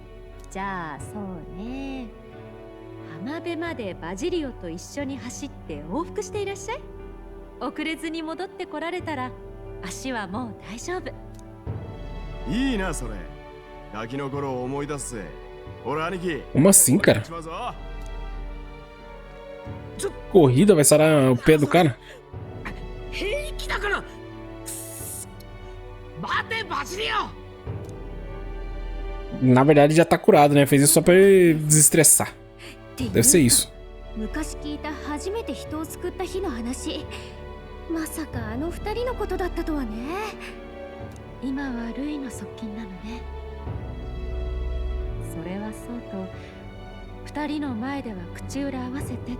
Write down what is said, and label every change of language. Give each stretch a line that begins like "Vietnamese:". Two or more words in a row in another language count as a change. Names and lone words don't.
Japanese: じゃあそうね、浜辺までバジリオと一緒に走って往復していらっしゃい。遅れずに戻ってこられたら足はもう大丈夫。いいなそれ。ガキの頃を思い出すぜ。ほら兄貴。
Portuguese: Como assim, cara?
Japanese: しまうぞ。
Portuguese: Corrida vai sarar o pé do cara?
Japanese: 平気だから。待てバジリオ。
Portuguese: Na verdade já tá curado, né? Fez isso só pra ele desestressar. Deve ser isso.
Japanese: 昔聞いた初めて人を救った日の話。まさかあの二人のことだったとはね。今はルイの側近なのね。それはそうと二人の前では口裏合わせてって。